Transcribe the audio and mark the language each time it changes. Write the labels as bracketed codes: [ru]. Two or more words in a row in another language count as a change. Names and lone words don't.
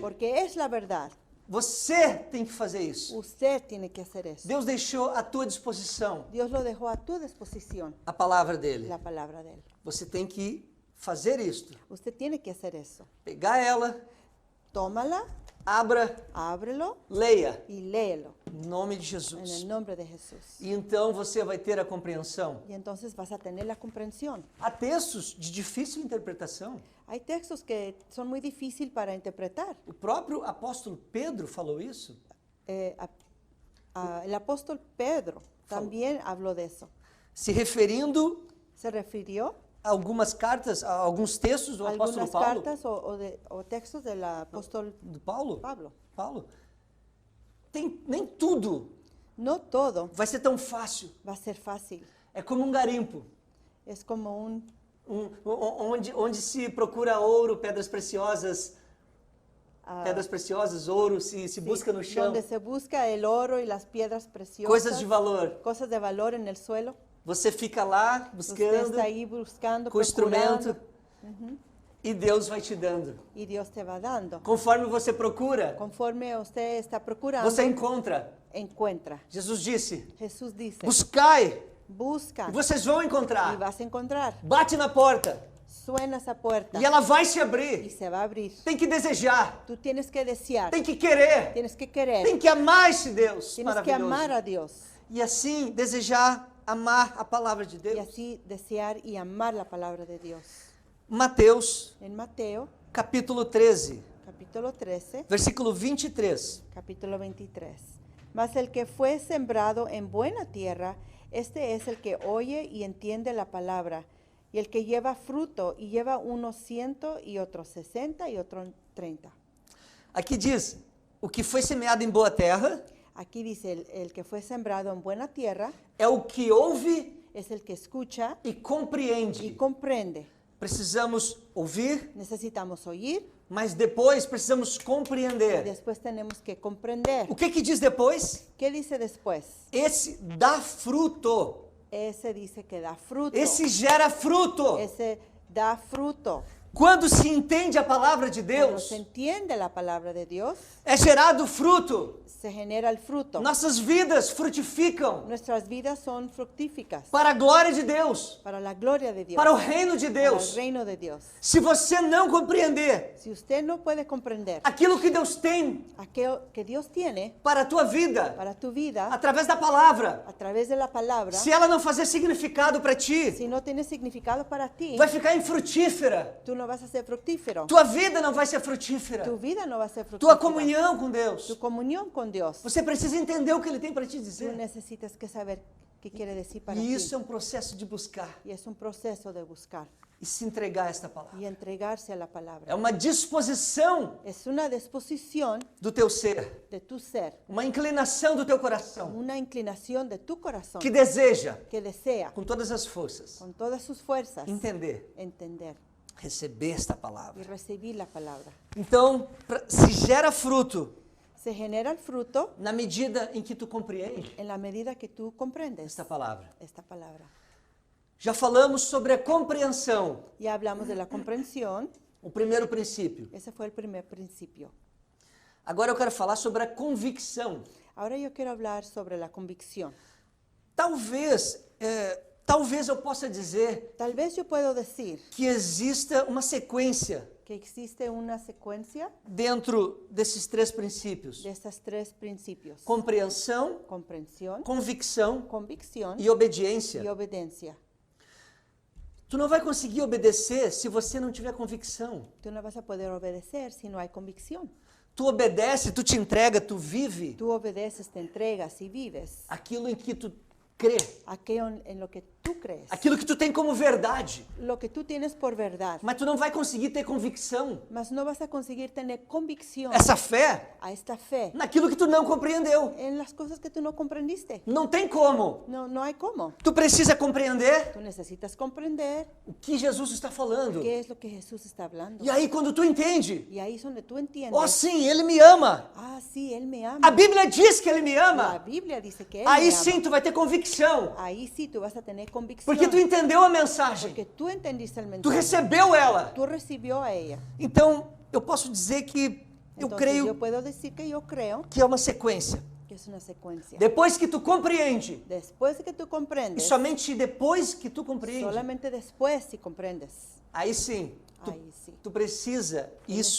[es] porque es la verdad. [pt] Você tem que fazer isso. [es] Usted tiene que hacer eso. [pt] Deus deixou à tua disposição [es] Dios lo dejó a tu disposición, [pt] a palavra dele. [es] la palabra de Él. [pt] Você tem que fazer isto. [es] Usted tiene que hacer eso. [pt] Pegar ela, [es] Tómala, [pt] abra, [es] ábrelo [pt] leia. [es] y léelo [pt] Em nome de [es] en [pt] Jesus. [es] el nombre de Jesús. [pt] E então você vai ter a compreensão. [es] Y entonces vas a tener la comprensión. [pt] Há textos de difícil interpretação. [es] Hay textos que son muy difíciles para interpretar. [pt] O próprio apóstolo Pedro falou isso. [es] El apóstol Pedro también habló de eso. [pt] Se referindo [es] Se refirió [pt] a algumas cartas, a alguns textos do [es] a [pt] apóstolo [es] algunas [pt] Paulo. [es] cartas o textos del apóstol [pt] Do Paulo? [es] Pablo. [pt] Paulo. Nem tudo [es] No todo [pt] vai ser tão fácil. [es] va a ser fácil. [pt] É como um garimpo. [es] Es como [pt] Onde se procura ouro, pedras preciosas, ouro, se busca no chão, [es] donde se busca el oro y las piedras preciosas, [pt] coisas de valor. [es] cosas de valor en el suelo. [pt] Você fica lá [es] Usted [pt] buscando [es] está ahí buscando, [pt] com o instrumento. [es] procurando. [pt] E Deus vai te dando. [es] y Dios te va dando. [pt] Conforme você procura, [es] Conforme usted está procurando, [pt] você encontra. [es] encuentra. [pt] Jesus disse, [es] Jesús dice, [pt] buscai [es] busca [pt] e vocês vão [es] y [pt] encontrar. [es] vas a encontrar. [pt] Bate na porta [es] Suena esa puerta [pt] e ela vai se [es] y [pt] abrir. [es] se va a abrir. [pt] Tem que desejar, [es] Tú tienes que desear, [pt] tem que querer, [es] tienes que querer, [pt] tem que amar esse Deus [es] tienes que amar [pt] maravilhoso. [es] a Dios. [pt] E assim desejar, amar a palavra de [es] Y [pt] Deus. [es] así desear y amar la palabra de Dios. [pt] Mateus, [es] En Mateo, [pt] capítulo 13, [es] capítulo 13, [pt] versículo 23. [es] capítulo 23. Mas el que fue sembrado en buena tierra, este es el que oye y entiende la palabra, y el que lleva fruto, y lleva unos 100 y otros 60 y otros 30. [pt] Aqui diz, o que foi semeado em boa terra [es] Aquí dice, el que fue sembrado en buena tierra [pt] é o que ouve [es] es el que escucha [pt] e [es] y [pt] compreende. [es] comprende. [pt] Precisamos ouvir, [es] Necesitamos oír [pt] mas depois precisamos [es] y [pt] compreender. [es] después tenemos que comprender. [pt] O que diz depois? [es] ¿Qué dice después? [pt] Esse dá fruto. [es] Ese dice que da fruto. [pt] Esse gera fruto. [es] Ese da fruto. [pt] Quando se entende a palavra de [es] Cuando [pt] Deus, [es] se entiende la palabra de Dios, [pt] é gerado fruto. [es] se genera el fruto. [pt] Nossas vidas frutificam [es] Nuestras vidas son fructíficas [pt] para a glória de Deus, [es] para la gloria de Dios, [pt] para o reino de [es] para el [pt] Deus. [es] reino de Dios. [pt] Se você não compreender [es] Si usted no puede comprender [pt] aquilo que Deus tem [es] aquello que Dios tiene [pt] para a tua vida, [es] para tu vida [pt] através da palavra, [es] a través de la palabra, [pt] se ela não fazer significado para ti, [es] si no tiene significado para ti, [pt] vai ficar infrutífera. [es] tú no vas a ser fructífero. [pt] Tua vida não vai ser frutífera. [es] Tu vida no va a ser [pt] Tua [es] fructífera. [pt] comunhão com Deus. [es] Tu comunión con Dios. [pt] Você precisa entender o que Ele tem para te [es] Tú [pt] dizer. [es] necesitas que saber qué quiere decir para [pt] E [es] ti. [pt] isso é um processo de buscar [es] Y es un proceso de buscar [pt] e se entregar a esta palavra. [es] y entregarse a la palabra. [pt] É uma disposição [es] Es una disposición [pt] do teu ser, [es] de tu ser, [pt] uma inclinação do teu coração [es] una inclinación de tu corazón [pt] que deseja, [es] que desea [pt] com todas as forças, [es] con todas sus fuerzas [pt] entender, [es] entender [pt] receber esta [es] y [pt] palavra. [es] recibir la palabra. [pt] Então, se gera fruto [es] Se genera el fruto [pt] na medida em que tu compreende [es] en la medida que tú comprendes [pt] esta palavra. [es] esta palabra. [pt] Já falamos sobre a compreensão, [es] Ya hablamos de la comprensión, [pt] o primeiro princípio. [es] ese fue el primer principio. [pt] Agora eu quero falar sobre a convicção. [es] Ahora yo quiero hablar sobre la convicción. [pt] Talvez eu possa dizer [es] Tal vez yo puedo decir [pt] que exista uma sequência [es] que existe una secuencia [pt] dentro desses três princípios: [es] de estos tres principios. [pt] compreensão, [es] Comprensión, [pt] convicção [es] convicción [pt] e obediência. [es] y obediencia. [pt] Tu não vai conseguir obedecer se você não tiver convicção. [es] Tú no vas a poder obedecer si no hay convicción. [pt] Tu obedece, tu te entrega, tu vive [es] Tú obedeces, te entregas y vives [pt] aquilo em que tu crê, [es] aquello en lo que tú crees, [pt] aquilo que tu tem como verdade. [es] lo que tú tienes por verdad. [pt] Mas tu não vai conseguir ter convicção, [es] Mas no vas a conseguir tener convicción [pt] essa fé, [es] a esta fe [pt] naquilo que tu não compreendeu. [es] en las cosas que tú no comprendiste. [pt] Não tem como. [es] No hay cómo. [pt] Tu precisa compreender [es] Tú necesitas comprender [pt] o que Jesus está falando. [es] qué es lo que Jesús está hablando. [pt] E aí, quando tu entende, [es] Y ahí es donde tú entiendes. [pt] oh sim, Ele me ama. [es] Ah, sí, Él me ama. [pt] A Bíblia diz que Ele me [es] La [pt] ama. [es] Biblia dice que Él [pt] Aí [es] me ama. [pt] sim, tu vai ter convicção. [es] Ahí sí tú vas a tener convicción. [pt] Porque tu entendeu a mensagem. [es] Porque tú entendiste el [pt] Tu [es] mensaje. [pt] recebeu ela. [es] Tú recibió a ella. [pt] Então, eu posso dizer que eu [es] Entonces, [pt] creio [es] yo puedo decir que yo creo [pt] que é uma sequência. [es] que es una secuencia. [pt] Depois que tu compreende, [es] Después de que tú [pt] e [es] comprendes, [pt] somente depois que tu compreende, [es] solamente después si comprendes, [pt] aí sim, [es] ahí sí. [pt] tu precisa, isso